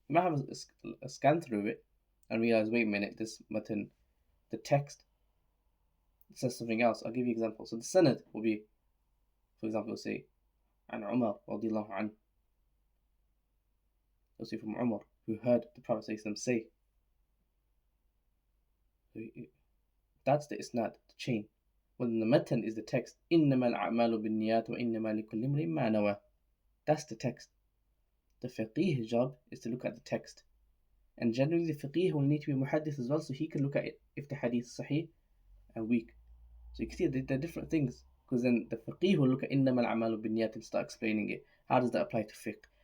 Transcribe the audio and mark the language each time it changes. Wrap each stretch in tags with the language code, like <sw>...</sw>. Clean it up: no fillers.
<en>He might have a scan through it and realize, wait a minute, this matan, the text, it says something else. I'll give you an example. So the sanad will be, for example, we'll say, an Umar radiallahu anhu. We'll say from Umar, who heard the Prophet say. That's the isnad, the chain. When the matan is the text,</en> <ar>إِنَّمَا الْأَعْمَالُ بِالنِّيَّاتِ وَإِنَّمَا لِكُلِّ امْرِئٍ مَّا نَوَى.</ar> <en>That's the text. The faqih's job is to look at the text. And generally the faqih will need to be muhaddith as well, so he can look at it if the hadith is sahih and weak. So you can see they're different things. Because then the faqih will look at</en> <ar>إِنَّمَا الْأَعْمَالُ بِالنِّيَّاتِ</ar> <en>and start explaining it. How does that apply to fiqh?</en>